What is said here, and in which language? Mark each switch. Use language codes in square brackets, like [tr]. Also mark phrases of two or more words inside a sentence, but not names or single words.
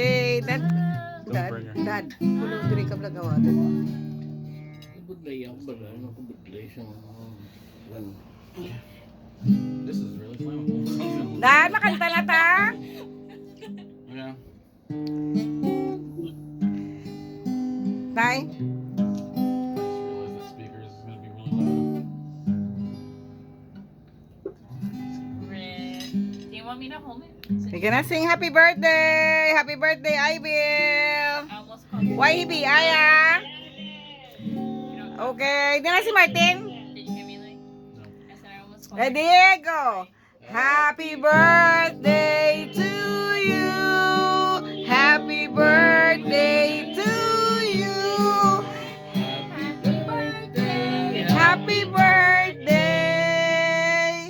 [hil] Dad. Dad. Kulong diri ka vlog awa. Budlay ako ba? Ano ko budlay siya? [en] This is really flammable. Dad, [hil] makanta na ta. [en] Yeah. [hil] Tay. [en] I just realized that speakers is gonna be really loud. Do you want me to hold it? We're gonna sing happy birthday. Happy birthday, Aybil. I almost called you. [hil] YB, Aya. Okay. Di na si Martin. [en] Did you hear me like? I said I almost called Ready, go. Happy birthday to you. Happy birthday to you. Happy birthday. Happy birthday.